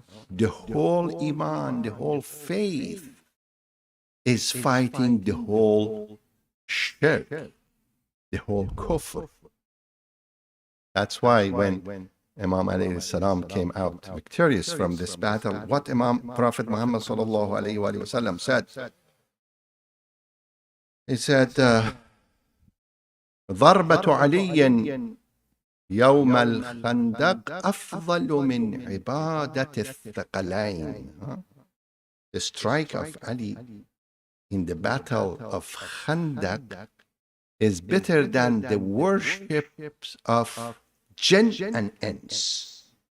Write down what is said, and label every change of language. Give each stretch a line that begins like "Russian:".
English: The whole Iman, the whole faith is fighting the whole shirk, the whole kufr. That's why when Imam alayhi salam came out victorious from this battle, what Prophet Muhammad sallallahu alayhi wa sallam said? He said,
Arabic: ضربة علي يوم الخندق أفضل من عبادة الثقلين.
English: The strike of Ali in the battle of Khandaq is better than the worships of jinn and ins.